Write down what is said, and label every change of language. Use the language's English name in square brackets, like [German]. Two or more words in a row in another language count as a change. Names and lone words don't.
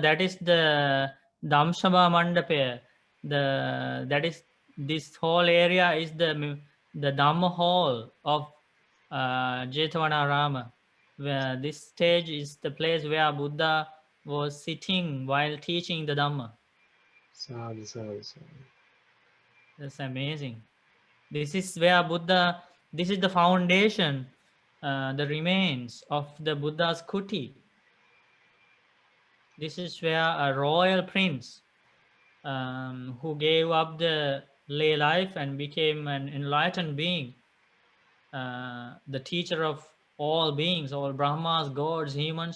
[English] That is the Damshabha Mandapaya. That is this whole area is the Dhamma hall of Jetavana Rama. Where this stage is the place where Buddha was sitting while teaching the Dhamma. [Pali] Sadhu, sadhu, sadhu. [English] That's amazing. This is where Buddha. This is the foundation, the remains of the Buddha's kuti. This is where a royal prince who gave up the lay life and became an enlightened being, the teacher of all beings, all Brahmas, gods, humans.